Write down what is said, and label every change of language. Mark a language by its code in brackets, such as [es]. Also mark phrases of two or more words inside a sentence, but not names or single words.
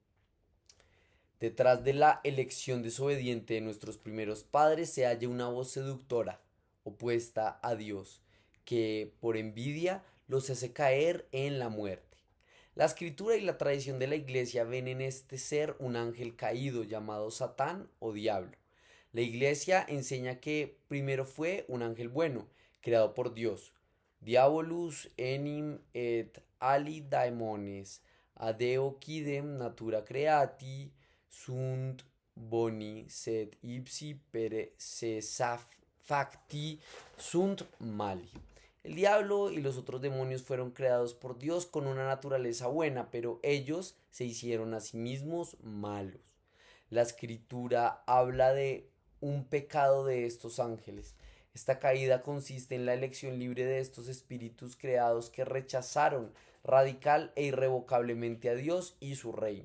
[es] Detrás de la elección desobediente de nuestros primeros padres se halla una voz seductora, opuesta a Dios, que por envidia los hace caer en la muerte. La escritura y la tradición de la iglesia ven en este ser un ángel caído llamado Satán o diablo. La iglesia enseña que primero fue un ángel bueno, creado por Dios. [la] Diabolus enim et ali daemones, adeo quidem natura creati, sunt boni sed ipsi per se facti sunt mali. [es] El diablo y los otros demonios fueron creados por Dios con una naturaleza buena, pero ellos se hicieron a sí mismos malos. La escritura habla de un pecado de estos ángeles. Esta caída consiste en la elección libre de estos espíritus creados que rechazaron radical e irrevocablemente a Dios y su reino.